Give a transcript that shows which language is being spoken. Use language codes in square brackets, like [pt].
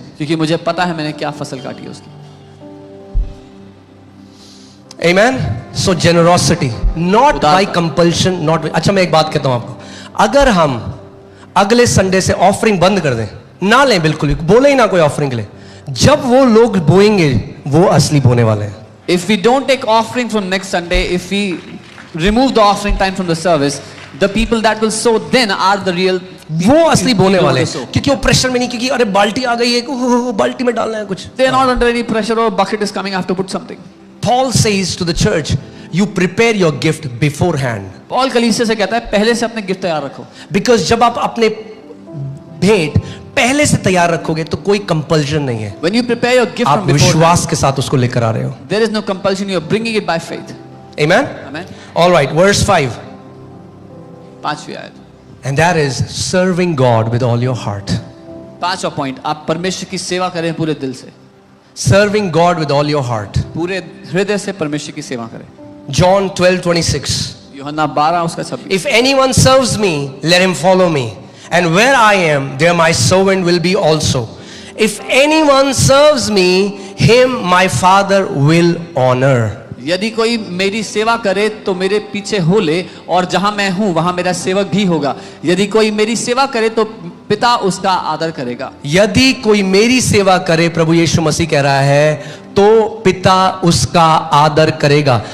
[hi] क्योंकि मुझे पता है मैंने क्या फसल काटी है उसकी. [en] Amen. So generosity, not by compulsion, not by. [hi] अच्छा मैं एक बात कहता हूं आपको, अगर हम अगले संडे से ऑफरिंग बंद कर दें, ना लें बिल्कुल भी, बोले ही ना कोई ऑफरिंग के लिए, जब वो लोग बोएंगे वो असली बोने वाले हैं. [en] If we don't take offering from next Sunday, if we remove the offering time from the service, the people that will sow then are the real. [hi] वो असली बोने वाले हैं, क्योंकि वो प्रेशर में नहीं, क्योंकि अरे बाल्टी आ गई है, बाल्टी में डालना है कुछ. [en] They are not under any pressure or bucket is coming. I have to put something. Paul says to the church, you prepare your gift beforehand. [hi] Paul कलीसिया से कहता है पहले से अपने गिफ्ट तैयार रखो. Because जब आप अपने भेंट पहले से तैयार रखोगे तो कोई कंपल्शन नहीं है. [en] When you prepare your gift [hi] आप [en] from beforehand, [hi] विश्वास के साथ उसको लेकर आ रहे हो. [en] there is no compulsion. You are bringing it by faith. Amen. Amen. All right, verse 5. [hi] 5वीं आयत. [en] And that is serving God with all your heart. [hi] 5वां पॉइंट, आप परमेश्वर की सेवा करें पूरे दिल से. [en] Serving God with all your heart. [hi] पूरे हृदय से परमेश्वर की सेवा करें. [en] John 12:26. [hi] यूहन्ना 12 उसका 26. [en] If anyone serves me, let him follow me. And where I am, there my servant will be also. If anyone serves me, him my Father will honor. [hi] यदि कोई मेरी सेवा करे तो मेरे पीछे हो ले, और जहां मैं हूं वहां मेरा सेवक भी होगा। यदि कोई मेरी सेवा करे तो पिता उसका आदर करेगा। यदि कोई मेरी सेवा करे, प्रभु यीशु मसीह कह रहा है, तो पिता उसका आदर करेगा।